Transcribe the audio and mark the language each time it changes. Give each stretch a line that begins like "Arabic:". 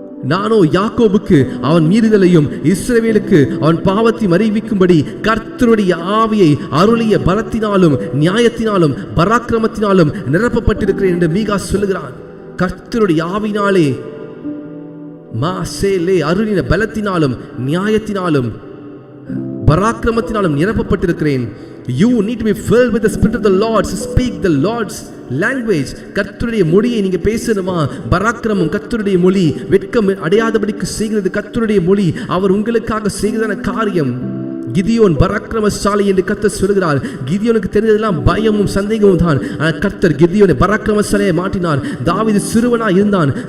Tamil: நானோ யாக்கோபுக்கு அவன் மீறுதலையும் இஸ்ரவேலுக்கு அவன் பாவத்தை அறிவிக்கும்படி கர்த்தருடைய ஆவியை அருளிய பலத்தினாலும் நியாயத்தினாலும் பராக்கிரமத்தினாலும் நிரப்பப்பட்டிருக்கிறேன் என்று மீகா சொல்லுகிறான். கர்த்தருடைய ஆவினாலே மாசேலே அருளின பலத்தினாலும் நியாயத்தினாலும் பராக்கிரமத்தினாலும் நிரப்பப்பட்டிருக்கிறேன்.
English: You need to be filled with the spirit of the Lord. Speak the Lord's language.
Tamil: கர்த்தருடைய மொழியை நீங்க பேசணுமா? பராக்கிரமம் கர்த்தருடைய மொழி. வெட்கம் அடையாதபடிக்கு செய்கிறது கர்த்தருடைய மொழி. அவர் உங்களுக்காக செய்கிறதான காரியம். கிதியோன் பராக்கிரமசாலி என்று கர்த்தர் சொல்கிறார். கிதியோனுக்கு தெரிந்ததெல்லாம் பயமும் சந்தேகமும் தான். ஆனால் கர்த்தர் கிதியோனை பராக்கிரமசாலியை மாற்றினார். தாவீது சிறுவனாய் இருந்தான்.